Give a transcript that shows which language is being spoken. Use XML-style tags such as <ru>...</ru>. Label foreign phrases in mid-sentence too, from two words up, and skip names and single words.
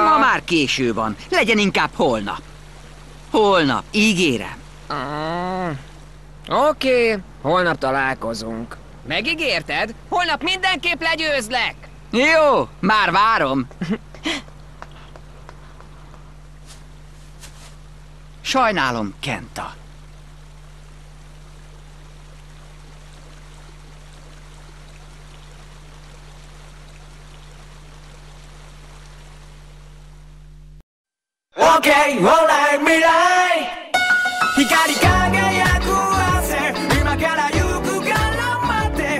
<hu>Ma már késő van. Legyen inkább holnap. Holnap, ígérem. Oké, holnap találkozunk. Megígérted? Holnap mindenképp legyőzlek! Jó, már várom. Sajnálom, Kenta.</hu> <en>Okay, alright,</en> <ja>未来光り輝く汗今から行くから待って</ja>